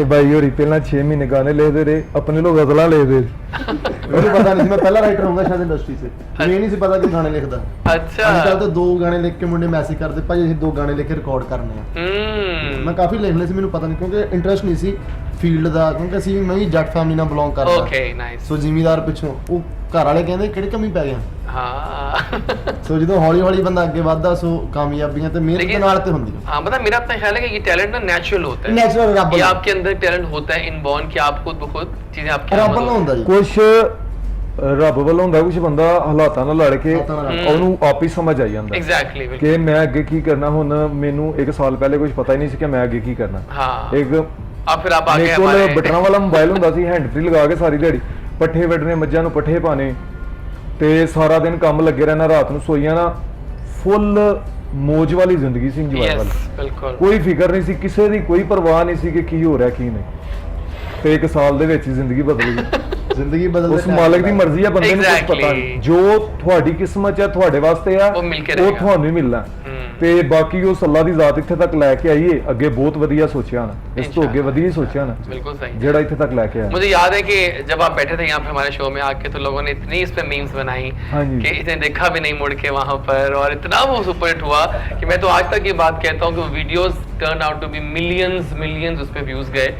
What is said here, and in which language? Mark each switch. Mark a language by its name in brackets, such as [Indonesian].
[Punjabi] ਇਹ ਬਾਈ ਹੋਰੀ ਪਹਿਲਾਂ 6 ਮਹੀਨੇ ਗਾਣੇ ਲਿਖਦੇ ਰਹੇ, ਆਪਣੇ ਲੋਕ ਗਜ਼ਲਾਂ ਲਿਖਦੇ। ਮੈਨੂੰ ਪਤਾ ਨਹੀਂ ਸੀ, ਮੈਂ ਪਹਿਲਾ ਰਾਈਟਰ ਹੋਊਂਗਾ ਸ਼ਾਇਦ ਇੰਡਸਟਰੀ 'ਚ, ਮੈਨੂੰ ਇਹ ਨਹੀਂ ਸੀ ਪਤਾ ਕਿ ਗਾਣੇ ਲਿਖਦਾ। [Hindi] अच्छा। [Punjabi] ਅੱਜ ਕੱਲ ਤਾਂ 2 ਗਾਣੇ ਲਿਖ ਕੇ ਮੁੰਡੇ ਮੈਸੇਜ ਕਰਦੇ, ਭਾਈ ਅਸੀਂ 2 ਗਾਣੇ ਲਿਖ ਕੇ ਰਿਕਾਰਡ ਕਰਨੇ ਆ। ਮੈਂ ਕਾਫੀ ਲਿਖ ਲਏ ਸੀ, ਮੈਨੂੰ ਪਤਾ ਨਹੀਂ ਕਿਉਂਕਿ ਇੰਟਰਸਟ ਨਹੀਂ ਸੀ ਫੀਲਡ ਦਾ, ਕਿਉਂਕਿ ਅਸੀਂ ਮੈਂ ਵੀ ਜੱਟ ਫੈਮਿਲੀ ਨਾਲ ਬਿਲੋਂਗ ਕਰਦਾ। [English] Okay, nice. [Punjabi] ਸੋ ਜ਼ਿਮੀਦਾਰ ਪਿੱਛੋਂ ਉਹ ਘਰ ਵਾਲੇ ਕਹਿੰਦੇ ਕਿਹੜੇ ਕਮੀ ਪੈ ਗਿਆ। [Hindi] हाँ। [Punjabi] ਸੋ ਜਦੋਂ ਹੌਲੀ ਹੌਲੀ ਬੰਦਾ ਅੱਗੇ ਵੱਧਦਾ ਸੋ ਕਾਮਯਾਬੀਆਂ ਤੇ ਮਿਹਨਤ ਦੇ [Hindi] लेकिन- [Punjabi] ਨਾਲ ਤੇ ਹੁੰਦੀਆਂ। [Hindi] हाँ, मतलब मेरा अपना ख्याल है कि ये टैलेंट ना नेचुरल होता है, नेचुरल रब ये वाला। आपके अंदर टैलेंट होता है इनबॉर्न, कि आप खुद ब खुद चीजें आपके [Punjabi] ਰੱਬ [Hindi] अंदर [Punjabi] ਵੱਲੋਂ ਹੁੰਦਾ ਜੀ। ਕੁਝ ਰੱਬ ਵੱਲੋਂ ਹੁੰਦਾ, ਕੁਝ ਬੰਦਾ ਹਾਲਾਤਾਂ ਨਾਲ ਲੜ ਕੇ ਹਾਲਾਤਾਂ ਨਾਲ ਲੜ ਕੇ। ਉਹਨੂੰ ਆਪ ਹੀ ਸਮਝ ਆਈ ਜਾਂਦਾ [English] exactly, [Punjabi] ਕਿ ਮੈਂ ਅੱਗੇ ਕੀ ਕਰਨਾ। ਹੁਣ ਮੈਨੂੰ 1 ਸਾਲ ਪਹਿਲੇ ਕੁਝ ਪਤਾ ਹੀ ਨਹੀਂ ਸੀ ਕਿ ਮੈਂ ਅੱਗੇ ਕੀ ਕਰਨਾ। [Hindi] हाँ, [Punjabi] ਇੱਕ [Hindi] अब फिर आप आगे [Punjabi] ਮੇਰੇ ਕੋਲ [Hindi] हमारे [Punjabi] ਬਟਨਾਂ ਵਾਲਾ ਮੋਬਾਈਲ ਹੁੰਦਾ ਸੀ, ਹੈਂਡ ਫ੍ਰੀ ਲਗਾ ਕੇ ਸਾਰੀ ਦਿਹਾੜੀ ਪੱਠੇ ਵੱਢਣੇ, ਮੱਝਾਂ ਨੂੰ ਪੱਠੇ ਪਾਣੇ ਤੇ ਸਾਰਾ ਦਿਨ ਕੰਮ ਲੱਗੇ ਰਹਿਣਾ, ਰਾਤ ਨੂੰ ਸੋਈ ਜਾਣਾ। ਫੁੱਲ ਮੌਜ ਵਾਲੀ ਜ਼ਿੰਦਗੀ ਸੀ, ਇੰਜੋਏ [English] yes, [Punjabi] ਵਾਲੀ। [Hindi] बिल्कुल। [Punjabi] ਕੋਈ ਫਿਕਰ ਨਹੀਂ ਸੀ, ਕਿਸੇ ਦੀ ਕੋਈ ਪਰਵਾਹ ਨਹੀਂ ਸੀ ਕਿ ਕੀ ਹੋ ਰਿਹਾ ਕੀ ਨਹੀਂ। ਤੇ 1 ਸਾਲ ਦੇ ਵਿੱਚ ਹੀ ਜ਼ਿੰਦਗੀ ਬਦਲ ਗਈ। ਜ਼ਿੰਦਗੀ ਬਦਲਦੇ ਉਸ ਮਾਲਕ ਦੀ ਮਰਜ਼ੀ ਆ, ਬੰਦੇ ਨੂੰ ਕੁਝ ਪਤਾ [English] Exactly। [Punjabi] ਨਹੀਂ। ਜੋ ਤੁਹਾਡੀ ਕਿਸਮਤ ਹੈ ਤੁਹਾਡੇ ਵਾਸਤੇ ਆ, ਉਹ ਮਿਲ ਕੇ ਉਹ ਰਹੇਗਾ। ਤੁਹਾਨੂੰ ਹੀ ਮਿਲਣਾ। ਤੇ ਬਾਕੀ ਉਹ ਅੱਲਾ ਦੀ ਜ਼ਾਤ ਇੱਥੇ ਤੱਕ ਲੈ ਕੇ ਆਈਏ, ਅੱਗੇ ਬਹੁਤ ਵਧੀਆ ਸੋਚਿਆ ਨਾ, ਇਸ ਤੋਂ ਅੱਗੇ ਵਧੀਆ ਹੀ ਸੋਚਿਆ ਨਾ, [Hindi] बिल्कुल सही। [Punjabi] ਜਿਹੜਾ ਇੱਥੇ ਤੱਕ ਲੈ ਕੇ ਆਇਆ। [Hindi] मुझे याद है कि जब आप बैठे थे यहाँ पे हमारे शो में आके, तो लोगों ने इतनी इस पे मीम्स बनाई हाँ जी। कि इतने देखा भी नहीं मुड़ के वहां पर, और इतना वो सुपर हिट हुआ कि मैं तो आज तक ये बात कहता हूँ कि videos [English] turn out to be millions [Hindi] उस पे व्यूज गए।